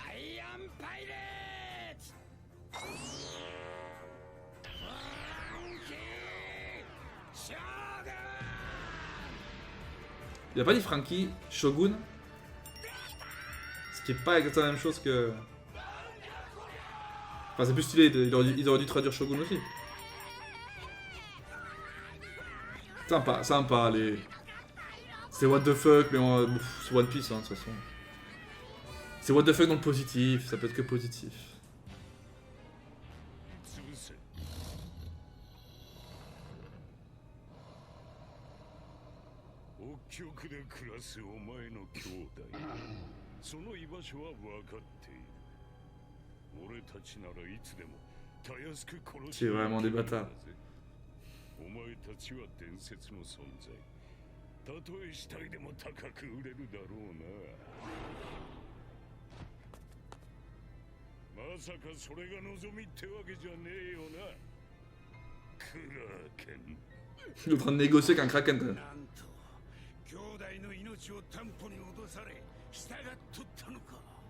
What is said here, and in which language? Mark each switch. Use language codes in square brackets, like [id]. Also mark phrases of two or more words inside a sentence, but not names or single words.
[fr] Il a pas dit Frankie, Shogun. Ce qui est pas exactement la même chose que... Enfin, c'est plus stylé, il aurait dû traduire Shogun aussi. Sympa, sympa, les... C'est [en] what the fuck, [fr] mais c'est One Piece, hein, de toute façon. C'est [en] what the fuck [fr] dans le positif, ça peut être que positif. [ja] 潰せ北極で暮らすお前の兄弟その居場所は分かっている俺たちならいつでもたやすく殺し [fr] C'est vraiment des bâtards. [ja] お前たちは伝説の存在たとえ死体でも高く売れるだろうなまさかそれが望みってわけじゃねえよなクラーケン [fr] Il est en train de négocier avec un Kraken, quand même. [ja] なんと兄弟の命を担保に脅され従っとったのか